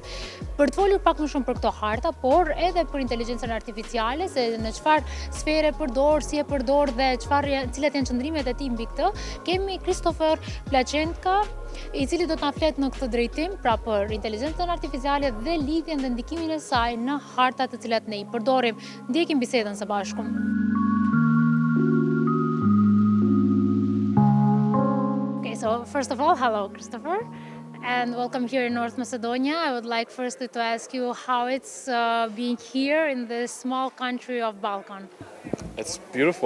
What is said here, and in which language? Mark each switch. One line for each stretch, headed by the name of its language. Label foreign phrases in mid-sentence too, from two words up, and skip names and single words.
Albanian: Për të folur pak më shumë për këto harta, por edhe për inteligjencën artificiale, se në çfarë sfere përdor, si e përdor dhe cilat janë qëndrimet e tij mbi këtë, kemi Christopher Plachenka, i cili do të na flet në këtë drejtim, pra për inteligjencën artificiale dhe lidhjen dhe ndikimin e saj në hartat të cilat ne i përdorim. Ndjekim bisedën së bashku.
English: Okay, so first of all, hello Christopher, and welcome here in North Macedonia. I would like first to ask you how it's being here in this small country of Balkan. It's beautiful.